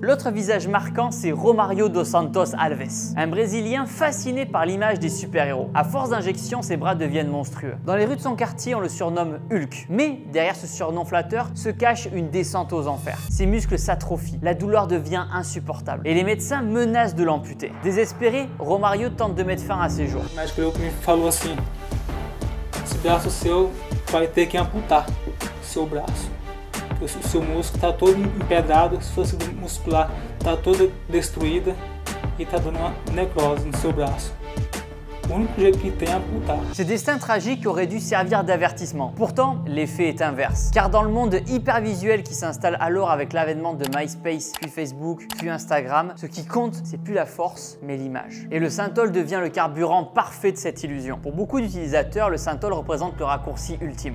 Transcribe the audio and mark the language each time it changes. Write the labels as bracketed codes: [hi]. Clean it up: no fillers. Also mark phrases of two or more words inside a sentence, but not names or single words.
[fr] L'autre visage marquant, c'est Romario dos Santos Alves, un Brésilien fasciné par l'image des super-héros. À force d'injections, ses bras deviennent monstrueux. Dans les rues de son quartier, on le surnomme Hulk. Mais derrière ce surnom flatteur se cache une descente aux enfers. Ses muscles s'atrophient, la douleur devient insupportable et les médecins menacent de l'amputer. Désespéré, Romario tente de mettre fin à ses jours. [pt] O médico me falou assim: esse braço seu vai ter que amputar seu braço. O seu músculo está todo empedrado, sua tecido muscular está toda destruída e está dando uma necrose no seu braço. O único jeito que tem é amputar. [fr] Ce destin tragique aurait dû servir d'avertissement. Pourtant, l'effet est inverse. Car dans le monde hypervisuel qui s'installe alors avec l'avènement de MySpace, puis Facebook, puis Instagram, ce qui compte, c'est plus la force, mais l'image. Et le synthol devient le carburant parfait de cette illusion. Pour beaucoup d'utilisateurs, le synthol représente le raccourci ultime.